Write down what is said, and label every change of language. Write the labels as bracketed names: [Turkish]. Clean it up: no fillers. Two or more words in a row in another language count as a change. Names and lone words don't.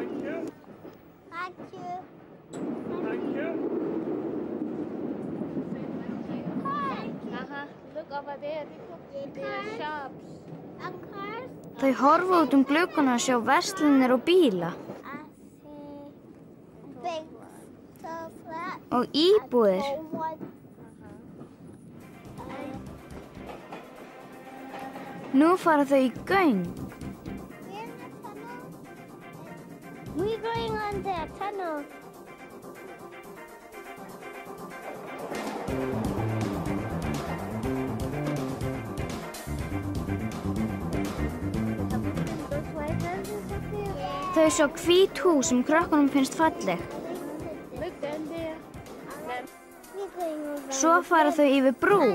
[Icelandic] Þau horfa út gluggana og sjá verslanir og bíla. Og íbúðir. Nú fara þau í göng. [English] We're going on the tunnel. [Icelandic] Þau sjá hvít hús sem krökkunum finnst falleg. Svo fara þau yfir brú.